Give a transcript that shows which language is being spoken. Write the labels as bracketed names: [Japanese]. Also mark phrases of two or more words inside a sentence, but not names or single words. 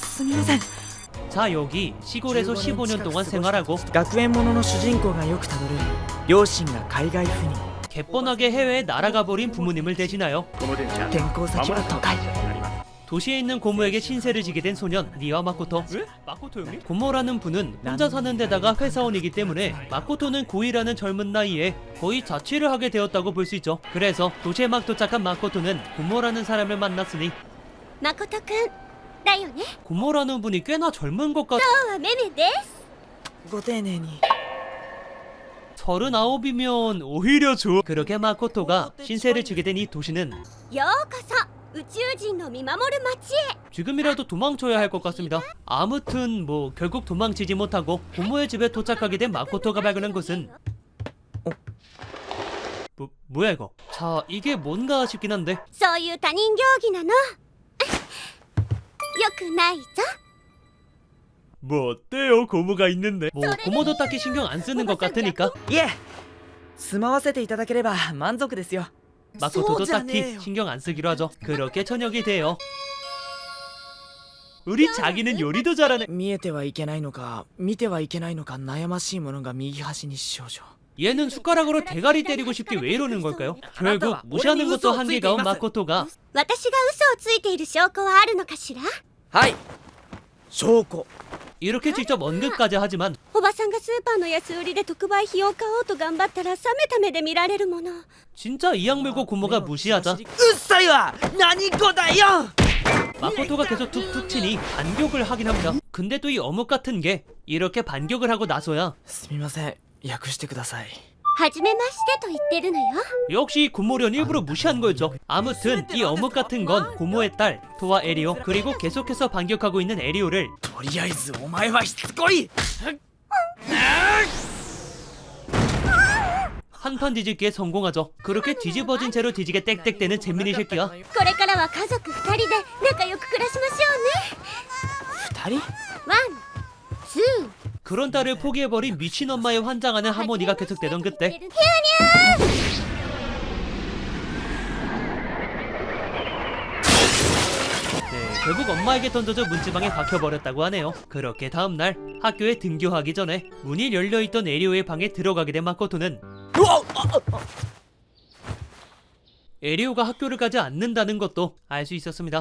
[Japanese] すみません。 [Korean] 자, 여기 시골에서 15년 동안 생활하고 [Japanese] 学園ものの主人公がよくたどる両親が海外赴任 [Korean] 개뻔하게 해외에 날아가 버린 부모님을 대신하여 [Japanese] 転校先は都会 [Korean] 도시에 있는 고모에게 신세를 지게 된 소년 리와 마코토. 왜? 마코토 형님? 고모라는 분은 혼자 사는 데다가 회사원이기 때문에 마코토는 고2라는 젊은 나이에 거의 자취를 하게 되었다고 볼 수 있죠. 그래서 도시에 막 도착한 마코토는 고모라는 사람을 만났으니 [Japanese] 誠くんだよね。 [Korean] 고모라는 분이 꽤나 젊은 것 같... [Japanese] 今日はメメです。ご丁寧に [Korean] 39이면 오히려 좋아. 그렇게 마코토가 신세를 지게 된 이 도시는 [Japanese] ようこそ宇宙人の見守る街へ。 [Korean] 지금이라도 도망쳐야 할 것 같습니다. 아무튼 뭐 결국 도망치지 못하고 고모의 집에 도착하게 된 마코토가 발견한 것은 뭐야 이거? 자, 이게 뭔가 싶긴 한데 [Japanese] そういう他人行儀なの。よくないぞ。 [Korean] 뭐 어때요? 고모가 있는데 뭐 고모도 딱히 신경 안 쓰는 것 같으니까 [Japanese] いえ住まわせていただければ満足ですよ [Korean] 마코토도 소자네요. 딱히 신경 안 쓰기로 하죠. 그렇게 저녁이 돼요. 우리 자기는 요리도 잘하네. [Japanese] 見えてはいけないのか見てはいけないのか悩ましいものが右端に少女 [Korean] 얘는 숟가락으로 대가리 때리고 싶게 왜 이러는 걸까요? 결국 무시하는 것도 한계가 온 마코토가 [Japanese] 私が嘘をついている証拠はあるのかしら。はい証拠 [Korean] 이렇게 직접 언급까지 하지만 [Japanese] おばさんがスーパーの安売りで特売品を買おうと頑張ったら冷めた目で見られるもの。 [Korean] 진짜 이 악물고 고모가 무시하자 [Japanese] うっさいわ何語だよ [Korean] 마코토가 계속 툭툭 치니 반격을 하긴 합니다. 근데 또 이 어묵 같은 게 이렇게 반격을 하고 나서야 [Japanese] すみません訳してくださいはじめましてと言ってるのよ。 [Korean] 역시 고모련 일부러 무시한 거였죠. 아무튼 이 어묵 같은 건 고모의 딸 토와 에리오 그리고 계속해서 반격하고 있는 에리오를 [Japanese] とりあえずお前はしつこい [Korean] 한판 뒤집기에 성공하죠. 그렇게 뒤집어진 채로 뒤지게 땡땡대는 잼민이 새끼야. [Japanese] これからは家族2人で仲良く暮らしましょ二人うね。 [English] one, two. [Korean] 그런 딸을 포기해버린 미친 엄마에 환장하는 하모니가 계속되던 그때 [Japanese] 牛乳 [Korean] 결국 엄마에게 던져져 문지방에 박혀버렸다고 하네요. 그렇게 다음날 학교에 등교하기 전에 문이 열려있던 에리오의 방에 들어가게 된 마코토는 에리오가 학교를 가지 않는다는 것도 알 수 있었습니다.